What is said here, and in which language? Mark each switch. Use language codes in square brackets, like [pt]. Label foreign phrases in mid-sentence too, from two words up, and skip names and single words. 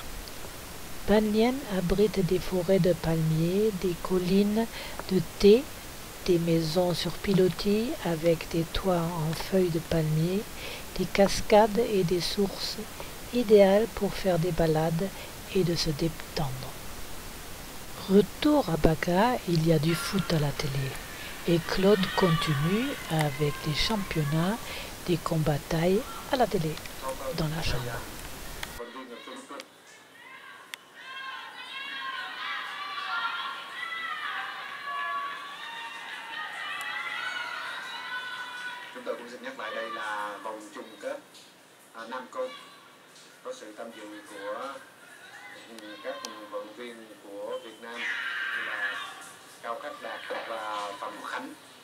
[fr] Banyan abrite des forêts de palmiers, des collines de thé, des maisons sur pilotis avec des toits en feuilles de palmier, des cascades et des sources idéales pour faire des balades et de se détendre. Retour à Baka, il y a du foot à la télé et Claude continue avec les championnats des combats thaï à la télé dans la chambre. [vi] Chúng tôi cũng xin nhắc lại đây là vòng chung kết Nam Côn có sự tham dự của các vận động viên của Việt Nam như là Cao Khắc Đạt và Phạm Quốc Khánh.